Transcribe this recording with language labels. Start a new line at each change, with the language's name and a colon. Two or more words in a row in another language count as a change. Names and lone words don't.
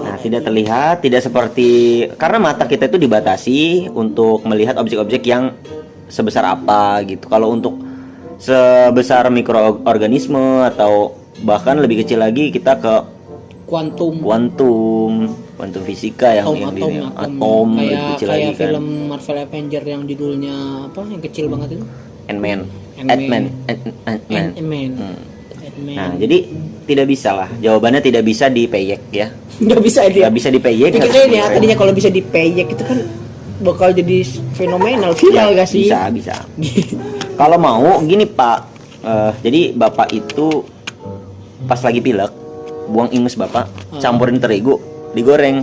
Indonesian: Nah, tidak terlihat, tidak seperti karena mata kita itu dibatasi untuk melihat objek-objek yang sebesar apa gitu. Kalau untuk sebesar mikroorganisme atau bahkan lebih kecil lagi kita ke kuantum fisika yang atom lebih kayak kecil kayak lagi kan. film Marvel Avenger yang judulnya apa yang kecil banget itu? Ant-Man. Ant-Man. Ant-Man. Ant-Man. Nah, jadi tidak bisa lah. Jawabannya tidak bisa dipeyek ya. Nggak bisa itu. Nggak bisa dipeyek. Itu harus kayaknya dipeyek. tadinya kalau bisa dipeyek itu kan bakal jadi fenomenal viral gak sih? Bisa. Kalau mau gini Pak, jadi Bapak itu pas lagi pilek, buang ingus Bapak, campurin terigu, digoreng.